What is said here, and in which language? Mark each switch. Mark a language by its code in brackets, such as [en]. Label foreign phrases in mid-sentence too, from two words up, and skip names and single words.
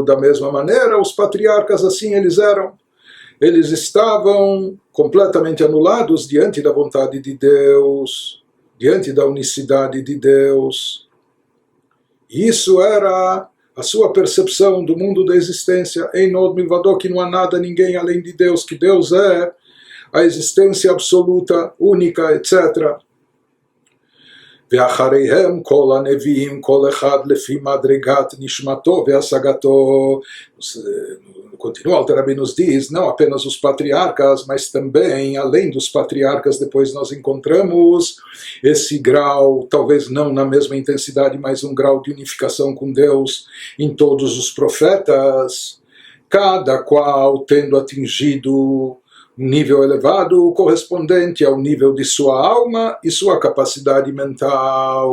[pt] Da mesma maneira, os patriarcas assim eles eram. Eles estavam completamente anulados diante da vontade de Deus, diante da unicidade de Deus. Isso era a sua percepção do mundo da existência. [he] אין עוד מלבדו, [pt] que não há nada, ninguém além de Deus, que Deus é a existência absoluta, única, etc. [he] ואחריהם כל הנביאים, כל אחד לפי מדרגת נשמתו והשגתו. [pt] Continua, Alter Rebbe nos diz, não apenas os patriarcas, mas também, além dos patriarcas, depois nós encontramos esse grau, talvez não na mesma intensidade, mas um grau de unificação com Deus em todos os profetas, cada qual tendo atingido um nível elevado correspondente ao nível de sua alma e sua capacidade mental.